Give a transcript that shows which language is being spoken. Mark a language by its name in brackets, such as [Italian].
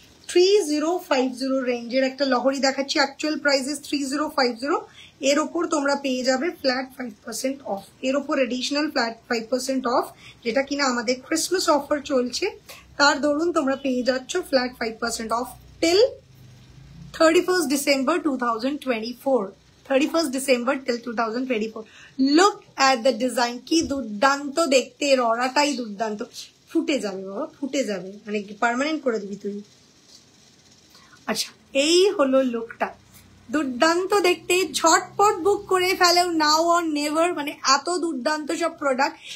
[Bangla] 3050 রেঞ্জের একটা লহরি দেখাচ্ছি, [English] Actual price is 3050। [Bangla] এর ওপর তোমরা পেয়ে যাবে ফ্ল্যাট 5% অফ, এর ওপর এডিশনাল ফ্ল্যাট 5% অফ, যেটা কিনা আমাদের ক্রিসমাস অফার চলছে, তার দরুন তোমরা পেয়ে যাচ্ছ flat 5% of till [English] 31st December 2024, 31st December till 2024. Look at the design. [Bangla] কি দুর্দান্ত দেখতে, এর অরাটাই দুর্দান্ত। ফুটে যাবে বাবা, ফুটে যাবে, মানে পার্মানেন্ট করে দিবি তুই। আচ্ছা, এই হলো লুকটা, দুর্দান্ত দেখতে। ঝটপট বুক করে ফেলো, [English] now or never, [Bangla] মানে এত দুর্দান্ত সব প্রোডাক্ট।